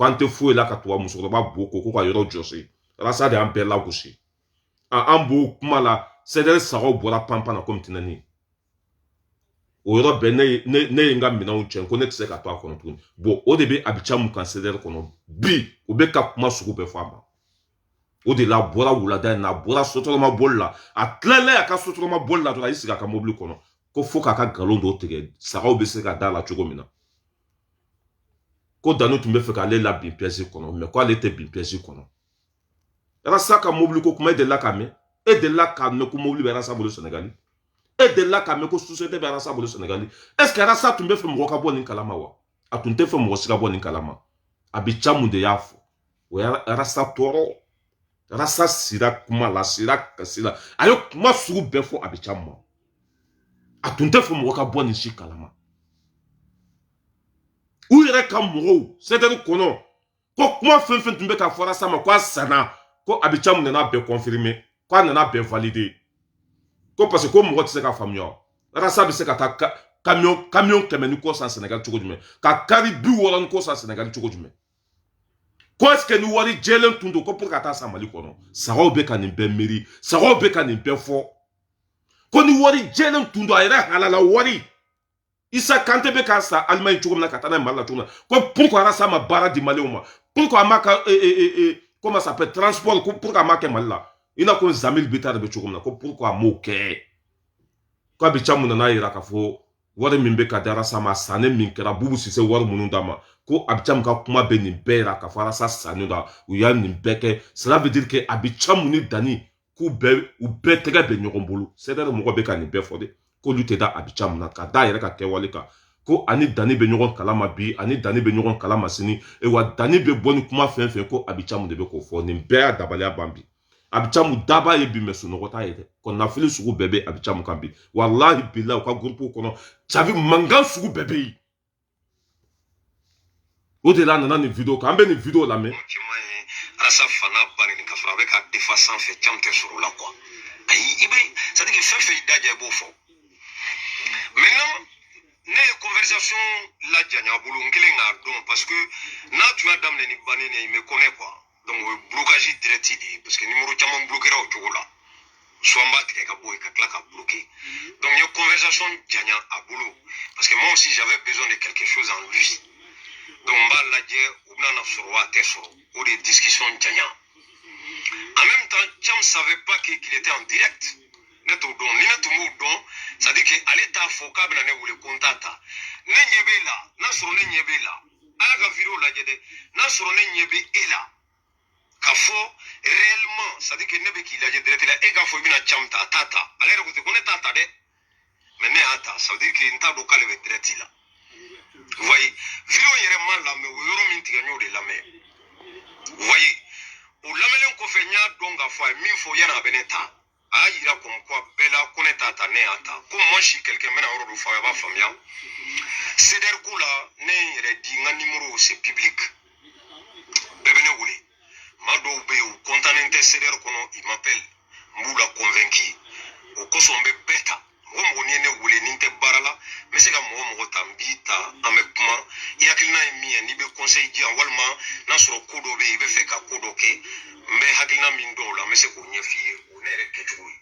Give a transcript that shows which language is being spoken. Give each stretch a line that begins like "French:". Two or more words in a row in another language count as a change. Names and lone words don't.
Bambara: an tɛ foyi la ka tubabu musokɔrɔba bo ko ka yɔrɔ jɔsi Arasa de y'an bɛɛ lagosi an b'o kuma la CDR sagaw bɔra panpan na komi tinɛni o yɔrɔ bɛɛ ne ye n ka minɛnw cɛn ko ne tɛ se ka to a kɔnɔ tuguni bon o de bɛ a bi camu kan CDR kɔnɔ bi o bɛ ka kuma sugu bɛɛ fɔ a ma o de la a bɔra wulada in na a bɔra sotarama boli la a tilala a ka sotarama boli la dɔrɔn a y'i sigi a ka mobili kɔnɔ ko fo k'a ka nkalon dɔ tigɛ sagaw bɛ se ka da la cogo min na ko Dani tun bɛ fɛ k'ale la bin pièce kɔnɔ mais ko ale tɛ bin pièce kɔnɔ Arasa ka mobili ko kuma e delila k'a mɛn e delila k'a mɛn ko mobili bɛ Arasa bolo Sénégal e delila k'a mɛn ko société bɛ Arasa bolo Sénégal
French: est-ce que
Bambara: Arasa tun bɛ fɛ mɔgɔ ka bɔ nin kalama wa a tun tɛ fɛ mɔgɔ si ka bɔ nin kalama a bi camu de y'a fɔ o ye Arasa tɔɔrɔ Arasa sira kuma la sira kasi la a ye kuma sugu bɛɛ fɔ a bi camu ma a tun tɛ fɛ mɔgɔ ka bɔ nin si kalama u yɛrɛ ka mɔgɔw CDR kɔnɔ ko kuma fɛn fɛn tun bɛ ka fɔ Arasa ma ko a sanna ko a bi camu nana bɛɛ confirmer ko a nana bɛɛ valider ko
French: parce que
Bambara: ko mɔgɔ tɛ se ka faamuya Arasa bɛ se ka taa camion 100 ni kɔ san Sénégal cogo jumɛn ka kari 60 ni kɔ san Sénégal cogo jumɛn ko
French: est-ce que
Bambara: ni wari jɛlen tun don ko pour ka taa san Mali kɔnɔ sagaw bɛ ka nin bɛɛ miiri sagaw bɛ ka nin bɛɛ fɔ ko ni wari jɛlen tun don a yɛrɛ halala wari Isa Kante bɛ k'a san Allemagne cogo min na ka taa n'a ye Mali la cogo min na ko pourquoi Arasa ma baara di Maliyɛnw ma pourquoi a ma ka
French: comment ça s'appelle
Bambara: transport ko pourquoi a ma kɛ Mali la i n'a ko Zamil Bita de bɛ cogo min na ko pourquoi a m'o kɛ ko a bi camu nana yira k'a fɔ wari min bɛ ka di Arasa ma sanni min kɛra Bubu Sise wari minnu d'a ma ko Abidjan ka kuma be nin bɛɛ ra ka fara sa sanu da u y'a nin bɛɛ kɛ
French: cela veut dire que
Bambara: Abidjan ni Dani k'u bɛɛ tɛgɛ bɛ ɲɔgɔn bolo
French: c'est-à-dire
Bambara: mɔgɔ bɛ ka nin bɛɛ fɔ de k'olu tɛ da Abidjan na ka da yɛrɛ ka kɛwale kan ko ani Dani bɛ ɲɔgɔn kalama bi ani Dani bɛ ɲɔgɔn kalama sini wa Dani bɛ bɔ ni kuma fɛn fɛn ko Abidjan de bɛ k'o fɔ nin bɛɛ y'a dabaliya ban bi Abidjan daba ye bi mɛ sunɔgɔ t'a ye dɛ kɔnɔnafili sugu bɛɛ bɛ Abidjan kan bi walahi bilahi u ka groupe kɔnɔ sabi mankan sugu bɛɛ bɛ yen o de la a nana nin vidéo kan an bɛ nin vidéo lamɛn Arasa fana bari ni ka fara a bɛ ka defa sanfɛ cam tɛ sɔrɔ o la quoi ayi i bɛ
French: c'est à dire que
Bambara: fɛn fɛn i da ja i b'o fɔ maintenant ne ye conversation lajanya a bolo n kelen k'a dɔn
French: parce que
Bambara: n'a tun y'a daminɛ ni bannen ye
French: il me connaît quoi
Bambara: donc o ye
French: blocage direct
Bambara: de ye
French: parce que
Bambara: numéro caman bloquera o cogo la soit n b'a tigɛ ka bɔ yen ka tila ka bloquer donc n ye conversation janya a bolo
French: parce que moi aussi j'avais besoin de quelque chose en lui
Bambara: donc n b'a lajɛ o bɛna sɔrɔ wa a tɛ sɔrɔ o de ye discussion janya
French: en même temps Cham savait pas qu'il était en direct
Bambara: ne t'o dɔn ni ne tun b'o dɔn
French: c'est à dire que
Bambara: ale t'a fɔ k'a bɛna ne wele ko n t'a ta ne ɲɛ b'e la n'a sɔrɔ ne ɲɛ b'e la a y'a ka vidéo lajɛ dɛ n'a sɔrɔ ne ɲɛ bɛ e la k'a fɔ
French: réellement c'est à dire que
Bambara: ne bɛ k'i lajɛ direct la e k'a fɔ i bɛna Cham ta a t'a ta ale yɛrɛ ko ten ko ne t'a ta dɛ mais ne y'a ta
French: ça veut dire que
Bambara: n t'a dɔn k'ale bɛ direct la
French: vous voyez
Bambara: vidéo yɛrɛ ma lamɛn o yɔrɔ min tigɛ n y'o de lamɛn
French: vous voyez
Bambara: o lamɛnlen kɔfɛ n y'a dɔn k'a fɔ a ye min fɔ yanni a bɛ ne ta a y'a yira
French: comme quoi
Bambara: bɛɛ la ko ne t'a ta ne y'a ta ko
French: moi si quelqu'un
Bambara: bɛna yɔrɔ dɔ fɔ a b'a faamuya CDR ko la ne ye n yɛrɛ di n ka numéro
French: c'est public
Bambara: bɛɛ bɛ ne wele maa dɔw bɛ yen u contannen tɛ CDR kɔnɔ
French: ils m'appellent
Bambara: n b'u la convaincu o kosɔn n bɛ bɛɛ ta mɔgɔ mɔgɔ n'i ye ne wele ni n tɛ baara la n bɛ se ka mɔgɔ mɔgɔ ta n b'i ta an bɛ kuma i hakilina ye min ye n'i bɛ conseil di yan walima n'a sɔrɔ ko dɔ bɛ yen i bɛ fɛ ka ko dɔ kɛ n bɛ hakilina min dɔw la n bɛ se k'o ɲɛf'i ye o ne yɛrɛ kɛcogo ye.